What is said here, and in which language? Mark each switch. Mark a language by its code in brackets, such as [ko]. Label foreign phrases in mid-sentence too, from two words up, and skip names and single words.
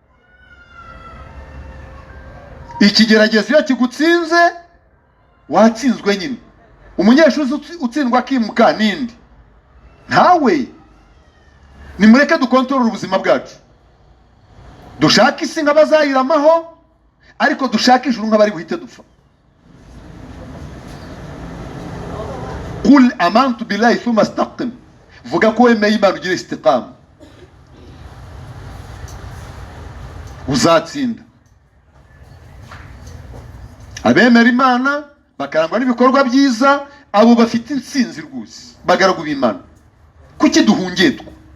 [rw] Ikigeragezo iyo kigutsinze, watsinzwe nyine. Umunyeshuri utsindwa akimuka nindi? Ntawe. Nimureke dukontorora ubuzima bwacu. Dushaka isi nk'abazayiramaho, ariko dushaka ijuru nk'abari buhite dupfa. [ar] قل آمنت بالله ثم استقم. [rw] Vuga ko wemeye Imana ugire istiqama, uzatsinda. Abemera Imana bakarangwa n'ibikorwa byiza, abo bafite intsinzi rwose, bagaragu b'Imana. Kuki duhungiye twa?